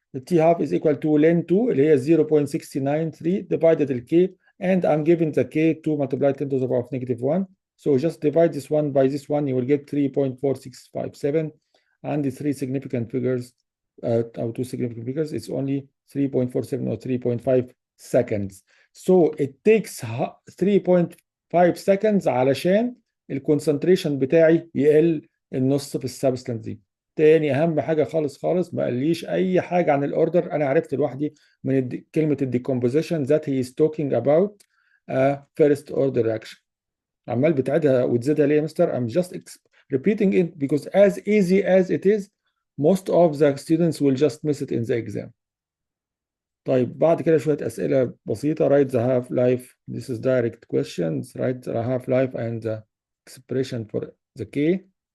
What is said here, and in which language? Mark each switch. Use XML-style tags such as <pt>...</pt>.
<en>The T half is equal to ln 2</en> <ar>اللي هي</ar> <en>0.693 divided the K, and I'm giving the K 2 multiplied 10 to the power of -1. So just divide this one by this one, you will get 3.4657, and the 3 significant figures, or 2 significant figures, it's only 3.47 or 3.5 seconds. So it takes 3.5 seconds</en> <ar>علشان الكونسنتريشن بتاعي يقل النص في السبستانس دي. تاني اهم حاجه خالص خالص، ما قاليش اي حاجه عن الاوردر، انا عرفت لوحدي من كلمه الديكومبوزيشن</ar> <en>that he is talking about a first order reaction.</en> <ar>عمال بتعيدها وتزيدها ليه يا مستر؟</ar> <en>I'm just repeating it because as easy as it is most of the students will just miss it in the exam.</en> <ar>طيب بعد كده شويه اسئله بسيطه.</ar> <en>write the half life. This is direct questions. write the half life and the expression for the K.</en>